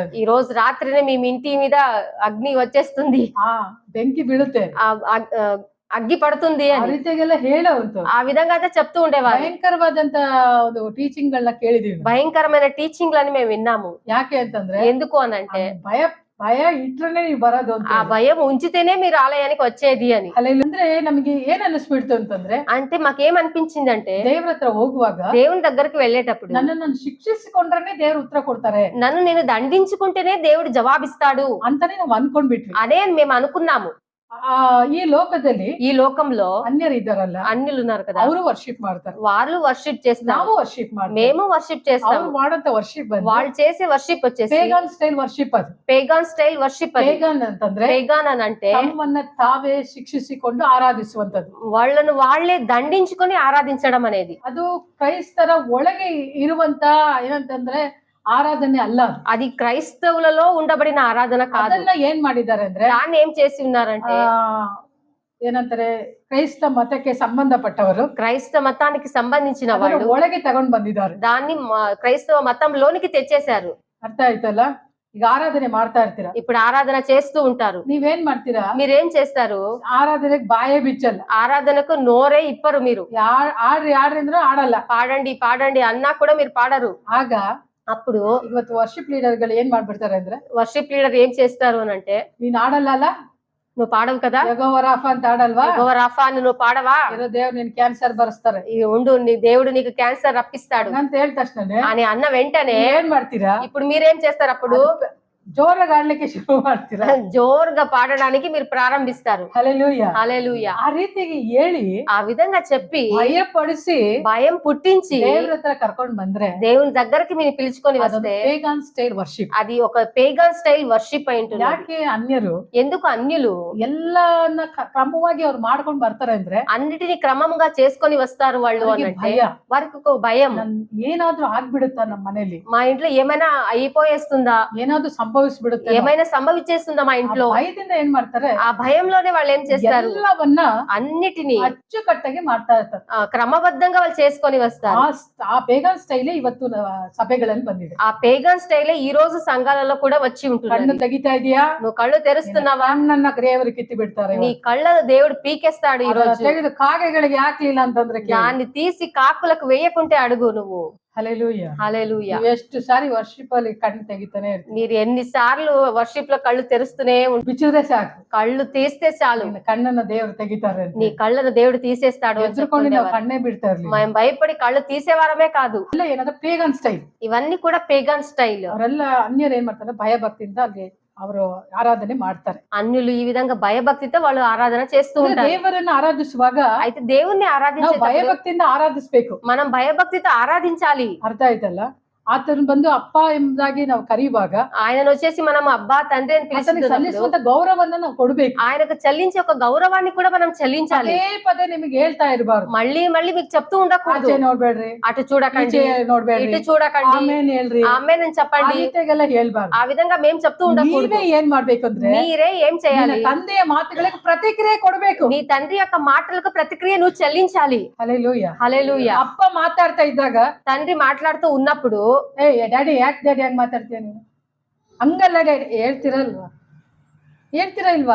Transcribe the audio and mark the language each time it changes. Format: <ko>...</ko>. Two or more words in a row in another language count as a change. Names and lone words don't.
<te>ఈ రోజు రాత్రినే మీ ఇంటి మీద అగ్ని వచ్చేస్తుంది,</te> <kn>ಬೆಂಕಿ ಬೀಳುತ್ತೆ,</kn> <te>అగ్గి పడుతుంది</te> <kn>ಆ</kn> <te>అని</te> <kn>ರೀತಿಯಾಗೆಲ್ಲ ಹೇಳೋಂತು</kn> <te>ఆ విధంగా అయితే చెప్తూ ఉండేవారు.</te> <kn>ಭಯಂಕರವಾದಂತ ಒಂದು ಟೀಚಿಂಗ್ ಗಳನ್ನ ಕೇಳಿದೀವಿ.</kn> <te>భయంకరమైన టీచింగ్ లని మేము విన్నాము.</te> <kn>ಯಾಕೆ ಅಂತಂದ್ರೆ</kn> <te>ఎందుకు అనంటే</te> <kn>ಭಯ ಭಯ ಇಟ್ರೇ ನೀವು ಬರೋದು ಅಂತ.</kn> <te>ఆ భయం ఉంచితేనే మీరు ఆలయానికి వచ్చేది అని.</te> <kn>ಅಂದ್ರೆ ನಮಗೆ ಏನ್ ಅನಿಸ್ಬಿಡ್ತು ಅಂತಂದ್ರೆ,</kn> <te>అంటే మాకేమనిపించిందంటే</te> <kn>ದೇವ್ರ ಹತ್ರ ಹೋಗುವಾಗ</kn> <te>దేవుని దగ్గరికి వెళ్ళేటప్పుడు</te> <kn>ನನ್ನನ್ನು ಶಿಕ್ಷಿಸಿಕೊಂಡ್ರೆ ದೇವ್ರು ಉತ್ತರ ಕೊಡ್ತಾರೆ,</kn> <te>నన్ను నేను దండించుకుంటేనే దేవుడు జవాబిస్తాడు</te> <kn>ಅಂತಾನೆ ನಾವು ಅನ್ಕೊಂಡ್ಬಿಟ್ವಿ.</kn> <te>అనే మేము అనుకున్నాము.</te> <kn>ಈ ಲೋಕದಲ್ಲಿ</kn> <te>ఈ లోకంలో</te> <kn>ಅನ್ಯರು ಇದ್ದಾರಲ್ಲ,</kn> <te>అన్యులు ఉన్నారు కదా,</te> <kn>ಅವರು ವರ್ಷಿಪ್ ಮಾಡ್ತಾರೆ,</kn> <te>వాళ్ళు వర్షిప్ చేస్తారు,</te> <kn>ನಾವು ವರ್ಷಿಪ್ ಮಾಡ್ತೀವಿ.</kn> <te>మేము వర్షిప్ చేస్తాము.</te> <kn>ಅವ್ರು ಮಾಡಂತ ವರ್ಷಿಪ್</kn> <te>వాళ్ళు చేసే వర్షిప్ వచ్చేసి</te> <en>pagan style worship. ಅದು pagan style worship.</en> <kn>ಪೇಗಾನ್ ಅಂತಂದ್ರೆ</kn> <te>పేగాన్ అని అంటే</te> <kn>ತಮ್ಮನ್ನ ತಾವೇ ಶಿಕ್ಷಿಸಿಕೊಂಡು ಆರಾಧಿಸುವಂತದ್ದು,</kn> <te>వాళ్ళను వాళ్ళే దండించుకొని ఆరాధించడం అనేది.</te> <kn>ಅದು ಕ್ರೈಸ್ತರ ಒಳಗೆ ಇರುವಂತ ಏನಂತಂದ್ರೆ ಆರಾಧನೆ ಅಲ್ಲ.</kn> <te>అది క్రైస్తవులలో ఉండబడిన ఆరాధన కాదు.</te> <kn>ಅದನ್ನ ಏನ್ ಮಾಡಿದ್ದಾರೆ ಅಂದ್ರೆ,</kn> <te>దాన్ని ఏం చేసి ఉన్నారంటే</te> <kn>ಏನಂತಾರೆ, ಕ್ರೈಸ್ತ ಮತಕ್ಕೆ ಸಂಬಂಧಪಟ್ಟವರು,</kn> <te>క్రైస్తవ మతానికి సంబంధించిన వాళ్ళు</te> <kn>ಒಳಗೆ ತಗೊಂಡ್ ಬಂದಿದ್ದಾರೆ.</kn> <te>దాన్ని క్రైస్తవ మతంలోనికి తెచ్చేశారు.</te> <kn>ಅರ್ಥ ಆಯ್ತಲ್ಲ? ಈಗ ಆರಾಧನೆ ಮಾಡ್ತಾ ಇರ್ತೀರಾ,</kn> <te>ఇప్పుడు ఆరాధన చేస్తూ ఉంటారు.</te> <kn>ನೀವೇನ್ ಮಾಡ್ತೀರಾ?</kn> <te>మీరేం చేస్తారు?</te> <kn>ಆರಾಧನೆಗೆ ಬಾಯೇ ಬಿಚ್ಚಲ್ಲ,</kn> <te>ఆరాధనకు నోరే ఇప్పరు. మీరు</te> <kn>ಆಡ್ರಿ ಆಡ್ರಿ ಅಂದ್ರೆ ಆಡಲ್ಲ,</kn> <te>పాడండి పాడండి అన్నా కూడా మీరు పాడరు.</te> <kn>ಆಗ</kn> <te>అప్పుడు</te> <kn>ಇವತ್ತು</kn> <en>worship leader</en> <kn>ಗಳು ಏನ್ ಮಾಡ್ಬಿಡ್ತಾರೆ ಅಂದ್ರೆ,</kn> <en>worship leader</en> <te>ఏం చేస్తారు అని అంటే,</te> <kn>ನೀನ್ ಆಡಲ್ಲ ಅಲ್ಲ,</kn> <te>నువ్వు పాడవు కదా,</te> <kn>ಯೆಹೋವ ರಾಫಾ ಅಂತ ಆಡಲ್ವಾ,</kn> <te>రాఫా అని నువ్వు పాడవా,</te> <kn>ದೇವ್ರು ನಿನ್ ಕ್ಯಾನ್ಸರ್ ಬರ್ಸ್ತಾರೆ,</kn> <te>ఈ ఉండు దేవుడు నీకు క్యాన్సర్ రప్పిస్తాడు</te> <kn>ಅಂತ ಹೇಳಿದ ತಕ್ಷಣ</kn> <te>అని అన్న వెంటనే</te> <kn>ಏನ್ ಮಾಡ್ತೀರಾ?</kn> <te>ఇప్పుడు మీరేం చేస్తారు? అప్పుడు</te> <kn>ಜೋರಾಗಿ ಆಡ್ಲಿಕ್ಕೆ ಶುರು ಮಾಡ್ತೀರಾ,</kn> <te>జోరుగా పాడడానికి మీరు ప్రారంభిస్తారు. హల్లెలూయా, హల్లెలూయా.</te> <kn>ಆ ರೀತಿಯಾಗಿ ಹೇಳಿ,</kn> <te>ఆ విధంగా చెప్పి</te> <kn>ಭಯಪಡಿಸಿ,</kn> <te>భయం పుట్టించి</te> <kn>ದೇವ್ರ ಹತ್ರ ಕರ್ಕೊಂಡ್ ಬಂದ್ರೆ</kn> <te>దేవుని దగ్గరికి మీరు పిలుచుకొని వస్తే</te> <en>pagan style worship.</en> <te>అది ఒక</te> <en>pagan style worship</en> <te>అయి ఉంటుంది.</te> <kn>ಯಾಕೆ ಅನ್ಯರು</kn> <te>ఎందుకు అన్యులు</te> <kn>ಎಲ್ಲನ್ನ ಕ್ರಮವಾಗಿ ಅವ್ರು ಮಾಡ್ಕೊಂಡ್ ಬರ್ತಾರೆ ಅಂದ್ರೆ,</kn> <te>అన్నిటిని క్రమంగా చేసుకొని వస్తారు వాళ్ళు</te> <kn>ಅವ್ರಿಗೆ</kn> <te>అంటే</te> <kn>ಭಯ.</kn> <te>వారికి ఒక భయం,</te> <kn>ಏನಾದ್ರೂ ಆಗ್ಬಿಡುತ್ತಾ ನಮ್ಮ ಮನೇಲಿ,</kn> <te>మా ఇంట్లో ఏమైనా అయిపోయేస్తుందా,</te> <kn>ಏನಾದ್ರೂ ಸಂಭವಿಸ್ಬಿಡುತ್ತಾ ಸಂಭವಿಸ್ಬಿಡುತ್ತೆ.</kn> <te>ఏమైనా సంభవించేస్తుందా మా ఇంట్లో?</te> <kn>ಭಯದಿಂದ ಏನ್ ಮಾಡ್ತಾರೆ,</kn> <te>ఆ భయంలోనే వాళ్ళు ఏం చేస్తారు,</te> <kn>ಎಲ್ಲವನ್ನ</kn> <te>అన్నిటినీ</te> <kn>ಅಚ್ಚುಕಟ್ಟಾಗಿ ಮಾಡ್ತಾ ಇರ್ತಾರೆ.</kn> <te>క్రమబద్ధంగా వాళ్ళు చేసుకొని వస్తారు.</te> <kn>ಆ</kn> <en>pagan style</en> <kn>ಇವತ್ತು ಸಭೆಗಳಲ್ಲಿ ಬಂದಿದೆ.</kn> <te>ఆ</te> <en>pagan style</en> <te>ఈ రోజు సంఘాలలో కూడా వచ్చి</te> <kn>ಕಣ್ಣು</kn> <te>ఉంటుంది.</te> <kn>ತೆಗಿತಾ ಇದೀಯಾ,</kn> <te>నువ్వు కళ్ళు తెరుస్తున్నావా?</te> <kn>ಕಣ್ಣನ್ನ ದೇವರು ಕಿತ್ತಿ ಬಿಡ್ತಾರೆ.</kn> <te>నీ కళ్ళను దేవుడు పీకేస్తాడు ఈ రోజు.</te> <kn>ತೆಗೆದು ಕಾಗೆಗಳಿಗೆ ಹಾಕ್ಲಿಲ್ಲ ಅಂತಂದ್ರೆ</kn> <te>దాన్ని తీసి కాకులకు వేయకుంటే అడుగు నువ్వు. హల్లెలూయా. హల్లెలూయా.</te> <kn>ಎಷ್ಟು ಸಾರಿ ವರ್ಷಿಪ್ ಅಲ್ಲಿ ಕಣ್ಣು ತೆಗಿತಾನೆ ಇರ್ತೀವಿ.</kn> <te>మీరు ఎన్నిసార్లు వర్షిప్ లో కళ్ళు తెరుస్తూనే ఉంటారు.</te> <kn>ಬಿಚ್ಚಿದ್ರೆ ಸಾಕು,</kn> <te>కళ్ళు తీస్తే చాలు</te> <kn>ನಿನ್ನ ಕಣ್ಣನ್ನ ದೇವರು ತೆಗಿತಾರೆ ಅಂತ.</kn> <te>నీ కళ్ళను దేవుడు తీసేస్తాడు అని</te> <kn>ಎದ್ರುಕೊಂಡು ನಾವು</kn> <te>చెప్తుండేవారు.</te> <kn>ಕಣ್ಣೇ ಬಿಡ್ತಾ ಇರ್ಲಿಲ್ಲ.</kn> <te>మేము భయపడి కళ్ళు తీసేవారమే కాదు,</te> <kn>ಎಲ್ಲ ಏನಾದ್ರು</kn> <en>pagan style.</en> <te>ఇవన్నీ కూడా</te> <en>pagan style.</en> <kn>ಅವರೆಲ್ಲ ಅನ್ಯರು ಏನ್ ಮಾಡ್ತಾರೆ, ಭಯ ಭಕ್ತಿಯಿಂದ ಅಲ್ಲಿ ಅವರು ಆರಾಧನೆ ಮಾಡ್ತಾರೆ.</kn> <te>అన్యులు ఈ విధంగా భయభక్తితో వాళ్ళు ఆరాధన చేస్తూ ఉంటారు.</te> <kn>ದೇವರನ್ನ ಆರಾಧಿಸುವಾಗ</kn> <te>అయితే దేవుణ్ణి</te> <kn>ನಾವು</kn> <te>ఆరాధించేటప్పుడు</te> <kn>ಭಯಭಕ್ತಿಯಿಂದ ಆರಾಧಿಸ್ಬೇಕು.</kn> <te>మనం భయభక్తితో ఆరాధించాలి.</te> <kn>ಅರ್ಥ ಆಯ್ತಲ್ಲ? ಆತನ ಬಂದು ಅಪ್ಪ ಎಂಬುದಾಗಿ ನಾವು ಕರೆಯುವಾಗ</kn> <te>ఆయనను వచ్చేసి మనం అబ్బా తండ్రి అని</te> <kn>ಆತನಿಗೆ</kn> <te>పిలుస్తున్నప్పుడు</te> <kn>ಸಲ್ಲಿಸುವಂತ ಗೌರವನ್ನ ನಾವು ಕೊಡ್ಬೇಕು.</kn> <te>ఆయనకు చెల్లించే ఒక గౌరవాన్ని కూడా మనం చెల్లించాలి.</te> <kn>ಪದೇ ಪದೇ ನಿಮಗೆ ಹೇಳ್ತಾ ಇರಬಾರ್ದು,</kn> <te>మళ్ళీ మళ్ళీ మీకు చెప్తూ ఉండకూడదు,</te> <kn>ಆಚೆ ನೋಡ್ಬೇಡ್ರಿ,</kn> <te>అటు చూడకండి,</te> <kn>ಈಚೆ ನೋಡ್ಬೇಡ್ರಿ,</kn> <te>ఇటు చూడకండి,</te> <kn>ಆಮೇನ್ ಹೇಳ್ರಿ,</kn> <te>ఆమె నేను</te> <kn>ಆ</kn> <te>చెప్పండి.</te> <kn>ರೀತಿಯಾಗೆಲ್ಲ ಹೇಳ್ಬಾರ್ದು.</kn> <te>ఆ విధంగా మేము చెప్తూ ఉండకూడదు.</te> <kn>ನೀವೇ ಏನ್ ಮಾಡ್ಬೇಕಂದ್ರೆ</kn> <te>మీరే ఏం</te> <kn>ನಿನ್ನ</kn> <te>చేయాలి,</te> <kn>ತಂದೆಯ ಮಾತುಗಳಿಗೆ ಪ್ರತಿಕ್ರಿಯೆ ಕೊಡ್ಬೇಕು.</kn> <te>నీ తండ్రి యొక్క మాటలకు ప్రతిక్రియ నువ్వు చెల్లించాలి.</te> <kn>ಹಲ್ಲೆಲೂಯಾ.</kn> <te>హల్లెలూయా.</te> <kn>ಅಪ್ಪ ಮಾತಾಡ್ತಾ ಇದ್ದಾಗ</kn> <te>తండ్రి మాట్లాడుతూ ఉన్నప్పుడు</te> <kn>ಡ್ಯಾಡಿ ಯಾಕೆ ಡ್ಯಾಡಿ ಹಂಗ್ ಮಾತಾಡ್ತೀಯ ನೀನು, ಹಂಗಲ್ಲ ಡ್ಯಾಡಿ ಹೇಳ್ತೀರಾ ಇಲ್ವಾ?</kn>